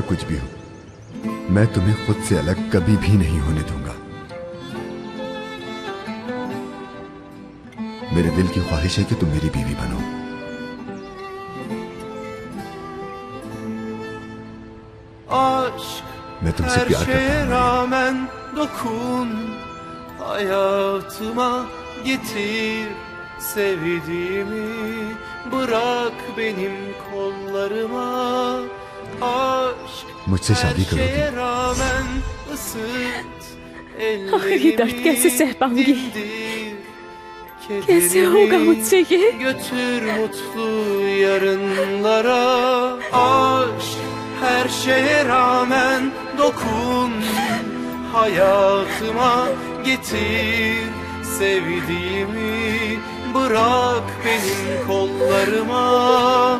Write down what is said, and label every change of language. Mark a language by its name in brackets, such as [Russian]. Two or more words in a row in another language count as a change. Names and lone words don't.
[Hindi] कुछ भी हो, मैं तुम्हें खुद से अलग कभी भी नहीं होने दूंगा। मेरे दिल की ख्वाहिश है कि तुम मेरी बीवी बनो। मैं तुमसे प्यार करता [Turkish] rağmen dokun hayatıma, getir sevdiğimi, bırak benim kollarıma. Aşk [Hindi] मुझसे शादी [Turkish] her şeye [Hindi] करोगी? [Turkish] rağmen ısıt [Hindi] ये दर्द कैसे सह पाऊंगी? कैसे होगा मुझसे ये? [Turkish] Götür mutlu yarınlara. Aşk her şeye rağmen dokun hayatıma, getir sevdiğimi, bırak benim kollarıma.